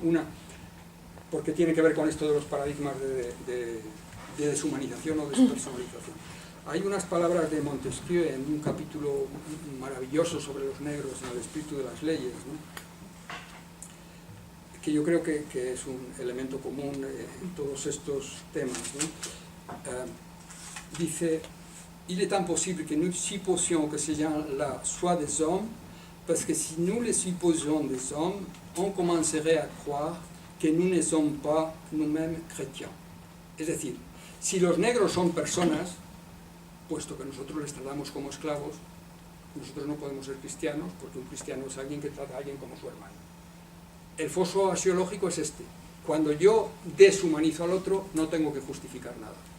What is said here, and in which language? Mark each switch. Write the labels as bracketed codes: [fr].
[es] Una, porque tiene que ver con esto de los paradigmas de deshumanización o despersonalización. Hay unas palabras de Montesquieu en un capítulo maravilloso sobre los negros en el espíritu de las leyes, ¿no? Que yo creo que es un elemento común en todos estos temas, ¿no? Dice: [fr] il est impossible que nous supposions que ces gens-là soient des hommes, parce que si nous les supposions des hommes, on commencerait à croire que nous ne sommes pas nous-mêmes chrétiens. [es] Es decir, si los negros son personas, puesto que nosotros les tratamos como esclavos, nosotros no podemos ser cristianos, porque un cristiano es alguien que trata a alguien como su hermano. El foso axiológico es este: cuando yo deshumanizo al otro, no tengo que justificar nada.